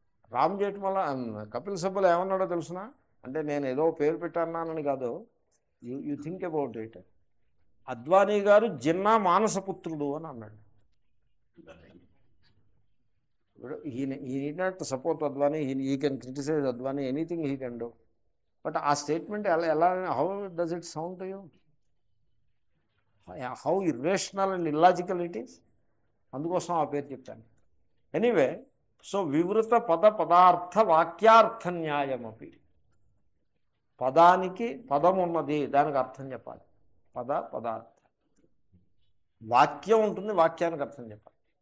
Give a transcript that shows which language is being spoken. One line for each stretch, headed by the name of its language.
Telugu: రామ్ జేఠ్మల కపిల్ సిబ్బల్ ఏమన్నాడో తెలుసునా? అంటే నేను ఏదో పేరు పెట్టన్నానని కాదు,
English: You think about it.
Telugu: Advani గారు జిన్నా మానసపుత్రుడు అని అన్నాడు.
English: he need not support Advani, he can criticize Advani, anything he can do. But
Telugu: ఆ statement
English: how does it sound to you? How irrational and illogical it is.
Telugu: అందుకోసం ఆ పేరు చెప్పాను. Anyway, so వివృత పదార్థ వాక్యార్థ న్యాయమపి. పదానికి పదం ఉన్నది, దానికి అర్థం చెప్పాలి. పదార్థ వాక్యం ఉంటుంది, వాక్యానికి అర్థం చెప్పాలి.